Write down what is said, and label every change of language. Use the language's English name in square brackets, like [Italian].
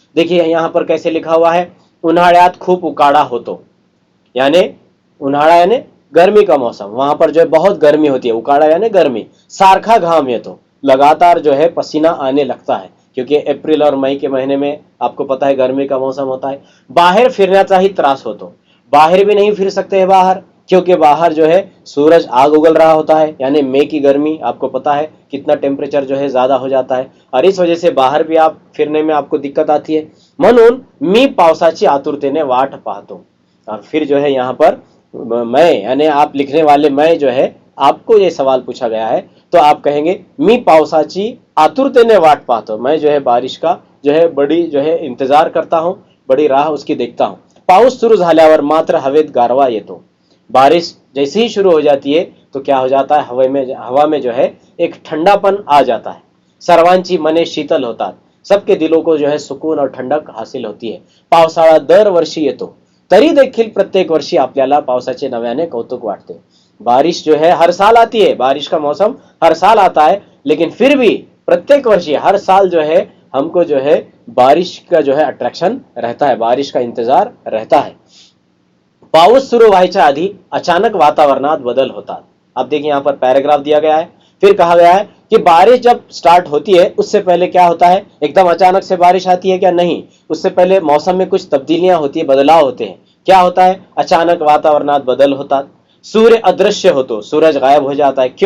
[Hindi] देखिए यहाँ पर कैसे लिखा हुआ है, [Marathi] उन्हाळ्यात खूप उकाड़ा होतो, [Hindi] यानी उन्हाळा यानी गर्मी का मौसम, वहां पर जो है बहुत गर्मी होती है, उकाड़ा यानी गर्मी, [Marathi] सारखा घाम येतो, [Hindi] लगातार जो है पसीना आने लगता है, क्योंकि अप्रैल और मई के महीने में आपको पता है गर्मी का मौसम होता है। [Marathi] बाहर फिरण्याचा ही त्रास होतो, [Hindi] बाहर भी नहीं फिर सकते हैं बाहर, क्योंकि बाहर जो है सूरज आग उगल रहा होता है, यानी मई की गर्मी आपको पता है कितना टेम्परेचर जो है ज्यादा हो जाता है, और इस वजह से बाहर भी आप फिरने में आपको दिक्कत आती है। [Marathi] म्हणून मी पावसाची आतुरतेने वाट पाहतो। [Hindi] और फिर जो है यहाँ पर मैं यानी आप लिखने वाले मैं जो है, आपको ये सवाल पूछा गया है तो आप कहेंगे [Marathi] मी पावसाची आतुरतेने वाट पाहतो, [Hindi] मैं जो है बारिश का जो है बड़ी जो है इंतजार करता हूँ, बड़ी राह उसकी देखता हूँ। [Marathi] पाऊस सुरू झाल्यावर मात्र हवेत गारवा येतो, [Hindi] बारिश जैसे ही शुरू हो जाती है तो क्या हो जाता है, हवा में जो है एक ठंडापन आ जाता है। [Marathi] सर्वांची मने शीतल होतात, [Hindi] सबके दिलों को जो है सुकून और ठंडक हासिल होती है। [Marathi] पावसाळा दरवर्षी येतो, तरी देखील प्रत्येक वर्षी आपल्याला पावसाचे नव्याने कौतुक वाटते। [Hindi] बारिश जो है हर साल आती है, बारिश का मौसम हर साल आता है, लेकिन फिर भी [Marathi] प्रत्येक वर्षी [Hindi] हर साल जो है हमको जो है बारिश का जो है अट्रैक्शन रहता है, बारिश का इंतजार रहता है। [Marathi] पाऊस सुरू व्हायच्या आधी अचानक वातावरणात बदल होतात। [Hindi] अब देखिए यहाँ पर पैराग्राफ दिया गया है, फिर कहा गया है कि बारिश जब स्टार्ट होती है उससे पहले क्या होता है, एकदम अचानक से बारिश आती है क्या, नहीं, उससे पहले मौसम में कुछ तब्दीलियां होती है, बदलाव होते हैं। क्या होता है, [Marathi] अचानक वातावरणात बदल होता, सूर्य अदृश्य होतो, [Hindi] सूरज गायब हो जाता है।